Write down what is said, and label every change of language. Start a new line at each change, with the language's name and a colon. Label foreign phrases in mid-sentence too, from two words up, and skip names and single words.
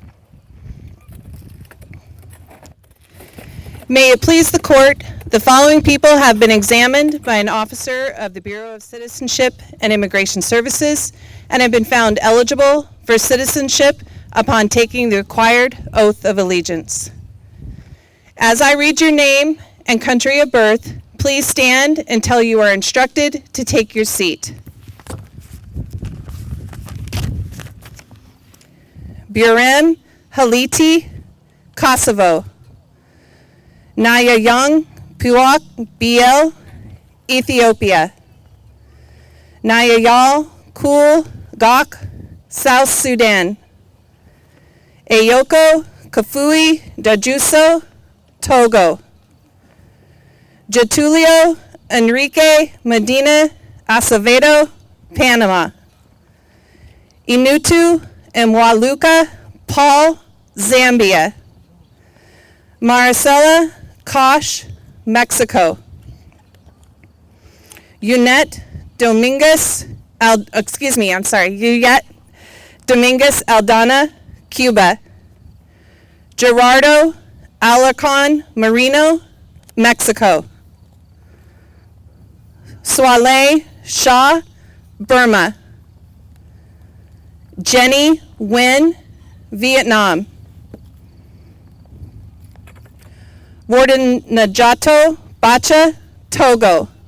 English: May it please the court, the following people have been examined by an officer of the Bureau of Citizenship and Immigration Services and have been found eligible for citizenship upon taking the required oath of allegiance. As I read your name and country of birth, please stand until you are instructed to take your seat. Burem Haliti, Kosovo. Nayayang Puak Biel, Ethiopia. Nayayal Kul Gok, South Sudan. Ayoko Kafui Dajuso, Togo. Getulio Enrique Medina Acevedo, Panama. Inutu Mwaluka Paul, Zambia. Maricela Kosh, Mexico. Yuyet Dominguez Aldana, Cuba. Gerardo Alarcon Marino, Mexico. Swale Shah, Burma. Jenny Nguyen, Vietnam. Warden Najato Bacha, Togo.